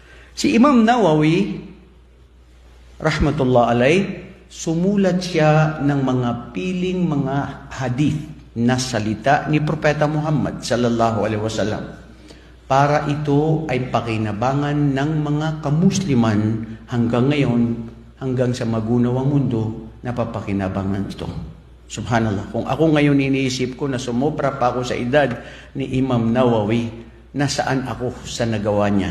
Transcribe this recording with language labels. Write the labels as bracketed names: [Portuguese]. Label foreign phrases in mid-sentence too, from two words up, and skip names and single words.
[Filipino] Si Imam Nawawi, [Arabic] rahmatullah alay, [Filipino] sumulat siya ng mga piling mga hadith na salita ni Propeta Muhammad [Arabic] sallallahu alaihi wasallam [Filipino] para ito ay pakinabangan ng mga kamusliman hanggang ngayon, hanggang sa magunawang mundo, napapakinabangan ito. Subhanallah. Kung ako ngayon iniisip ko na sumobra pa ako sa edad ni Imam Nawawi, nasaan ako sa nagawa niya?